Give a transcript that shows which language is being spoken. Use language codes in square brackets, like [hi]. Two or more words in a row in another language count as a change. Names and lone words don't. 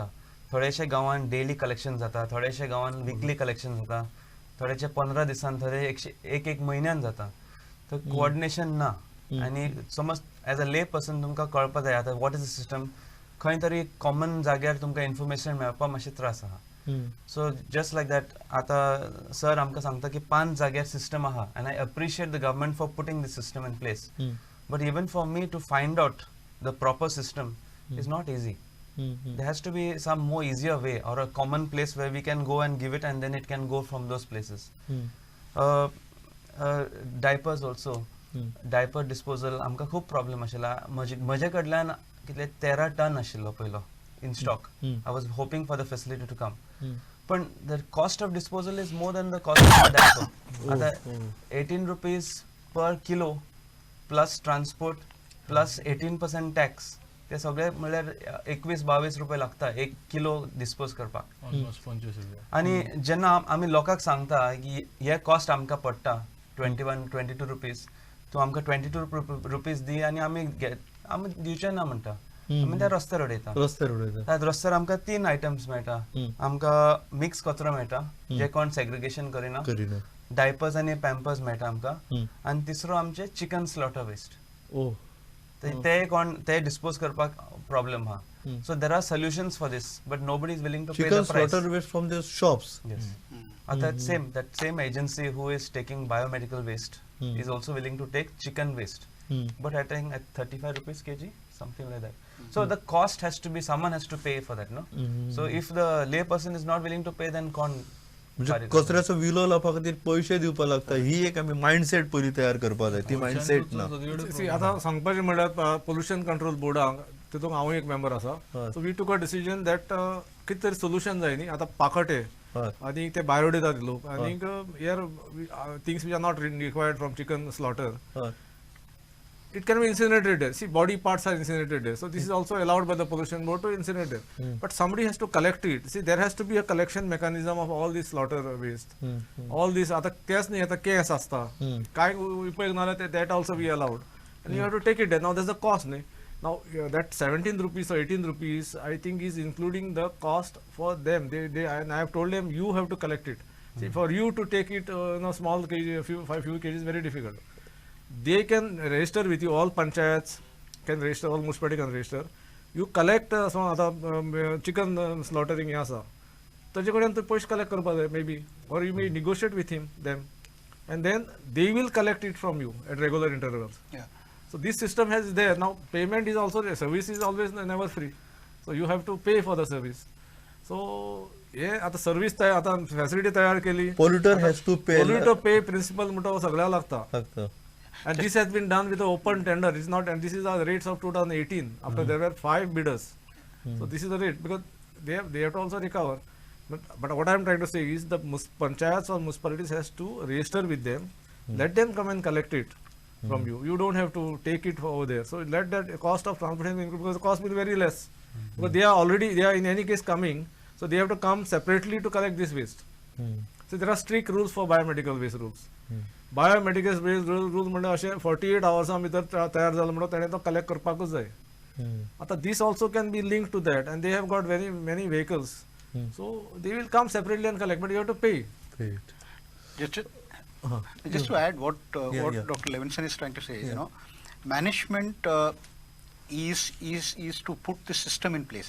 [kok] थोडेशे गांवांत [en] daily collection [kok] जाता, थोडेशे गांवांत [en] weekly collection [kok] जाता, थोडेशे 15 दिसान, थोडे एक म्हयन्यान जाता. तर कोऑर्डिनेशन ना. आनी समज [en] as a lay person [kok] तुमकां कळपा जाय आतां [en] what is the system, [kok] खंय तरी कॉमन जाग्यार तुमकां इन्फॉर्मेशन मेळपाक मातशें त्रास आहा. [en] so just like that [kok] आतां सर आमकां सांगता की 5 जाग्यार सिस्टम आहा [en] and I appreciate the government for putting this system in place. but even for me to find out the proper system is not easy. There has to be some more easier way or a common place where we can go and give it and then it can go from those places. Diapers also, diaper disposal [kok] आमकां खूब प्रॉब्लेम आशिल्ला. म्हजे कडल्यान कितले 13 टन आशिल्लो पयलो [en] in stock. I was hoping for the facility to come. But the cost of disposal is more than the cost of the diaper. [kok] आता [en] 18 rupees per kilo plus transport plus 18% tax. [kok] ते सगळे म्हणल्यार 21-22 रुपये लागता 1 किलो डिस्पोज करपाक ऑलमोस्ट 25 रुपया. आणि जेन्ना आमी लोकांक सांगता की हे कॉस्ट आमकां पडटा 21-22 रुपीज, तूं आमकां 22 रुपीज दी आणि आमी दिवचे ना म्हणटा, आमी त्या रस्त्यार उडयता. त्या रस्त्यार आमकां 3 आयटम्स मेळटा. आमकां मिक्स कचरो मेळटा जे कोण सेग्रिगेशन करिना, डायपर्स आणि पॅम्पर्स मेळटा आमकां, आणि तिसरो आमचे [en] chicken slaughter waste. [kok] ते डिस्पोज करपाक प्रॉब्लेम हा. [en] so there are solutions for this, but nobody is willing to pay the price. slaughter waste from the shops. Yes. That same agency who is taking biomedical waste is also willing to take chicken waste, but I think at 35 rupees kg, something like that. So the cost has to be, someone has to pay for that, no? So if the lay person is not willing to pay, then [kok] म्हणजे कचऱ्याचो विलो लावपा खातीर पयशे दिवपा लागता. ही एक आमी मायंडसेट पयलीं तयार करपा जाय. ती मायंडसेट ना. आता सांगपाचें म्हणल्यार पोल्युशन कंट्रोल बोर्डाक तितूंत हांवूय एक मेंबर आसा. [en] so we took a decision that [kok] कितें तरी सोल्युशन जाय न्ही. आतां पाकटे आनी ते भायर उडयतात लोक, आनीक [en] here things which are not required from chicken slaughter, it can be incinerated there. See, body parts are incinerated there. So this is also allowed by the pollution board to incinerate there. But somebody has to collect it. See, there has to be a collection mechanism of all this slaughter waste. All this, [kok] आता केस नाही, आता केस असता. काय उपयोग नाला [en] that also we allowed. And you have to take it there. Now there's the cost. Now that 17 rupees or 18 rupees, I think is including the cost for them. And I have told them, you have to collect it. See, for you to take it, small kg, few kg is very difficult. They can register with you, all panchayats can register, all municipality can register. You collect chicken slaughtering [kok] हे आसा, ताजे कडेन तूं पयशे collect करपा जाय [en] maybe, or you may negotiate with them, and then they will collect it from you at regular intervals. So this system is there. Now payment is also there. Service is always never free, so you have to pay for the service. [kok] So हे आता सर्विस आता फॅसिलिटी तयार केली, [en] polluter has to pay. Polluter pay principle [kok] म्हणटा सगळ्याक लागता. [en] And this has been done with an open tender. It's not, and this is the rates of 2018. After there were 5 bidders, so this is the rate, because they have to also recover. But what I am trying to say is the panchayats or municipalities has to register with them. Let them come and collect it from you. You don't have to take it over there. So let that cost of transportation include, because the cost will be very less. Because they are in any case coming, so they have to come separately to collect this waste. So there are strict rules for biomedical waste rules. biomedical waste rule [kok] म्हणजे अशें 48 hours भितर तयार जालो म्हणून ताणें तो कलेक्ट करपाकूच जाय. आतां [en] this also can be linked to that, and they have got very many vehicles, so they will come separately and collect, but you have to pay. Just to add what Dr. Levinson is trying to say, management is to put the system in place.